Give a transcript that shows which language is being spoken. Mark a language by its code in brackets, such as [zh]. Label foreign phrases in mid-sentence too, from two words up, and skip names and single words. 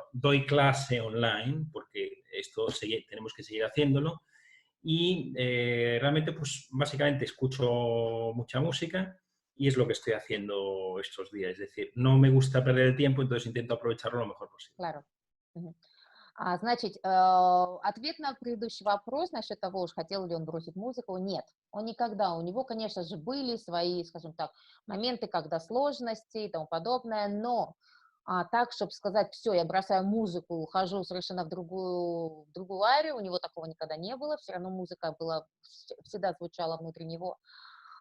[es] Doy clase online, porque tenemos que seguir haciéndolo y realmente, pues básicamente escucho mucha música y es lo que estoy haciendo estos días. Es decir, no me gusta perder el tiempo, entonces intento aprovecharlo lo mejor posible. Claro. Мгм. [ru] Значит, ответ на предыдущий вопрос насчет того, уж хотел ли он бросить музыку, нет, он никогда. У него, конечно же, были свои, скажем так, моменты, когда сложности и тому подобное, но так, чтобы сказать, все, я бросаю музыку, ухожу совершенно в другую арию, у него такого никогда не было, все равно музыка была, всегда звучала внутри него.